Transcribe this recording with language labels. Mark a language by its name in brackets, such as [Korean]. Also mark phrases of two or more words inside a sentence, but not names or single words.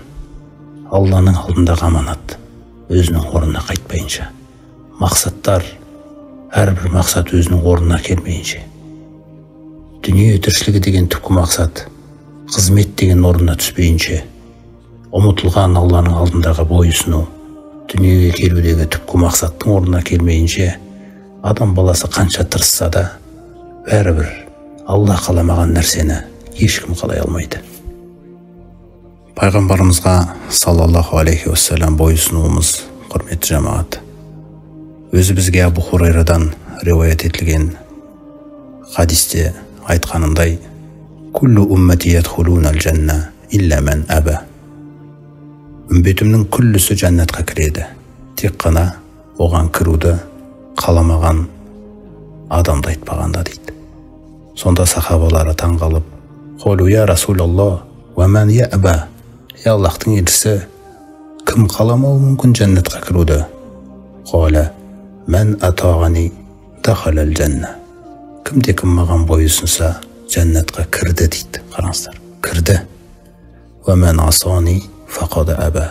[Kazakh] Алланың алдындағы аманат өзінің орнына қайтпайынша, мақсаттар, әрбір мақсат өзінің орнына келмейінше, дүние тіршілігі деген түпкі мақсат, қызмет деген орнына түспейінше, ұмытылған Алланың алдындағы бойұсыну, дүниеге келудегі түпкі мақсаттың орнына келмейінше, адам баласы қанша тырысса да, бәрібір Алла қаламаған нәрсені ешкім қалай алмайды. Пайғамбарымызға [Arabic] صلى الله عليه وسلم [Kazakh] бойұсынуымыз, құрметті жамағат, өзі бізге Абу Хурайрадан риуаят етілген хадисте айтқанындай: [Arabic] «كل أمتي يدخلون الجنة إلا من أبى». [Kazakh] Үмбетімнің күллісі жәннатқа кіреді, тек қана оған кіруді қаламаған адамды айтпағанда дейді. Сонда сахабалары таңғалып: [Arabic] «قالوا يا رسول الله ومن يأبى». [Kazakh] Аллахтың елшісі, кім қаламауы мүмкін жәннатқа кіруді? [Arabic] قال من أطاعني دخل الجنة». [Kazakh] Кімде-кім маған бойұсынса жәннатқа кірді дейді. Қараңыздар, кірді. [Arabic] «ومن عصاني فقد أبى».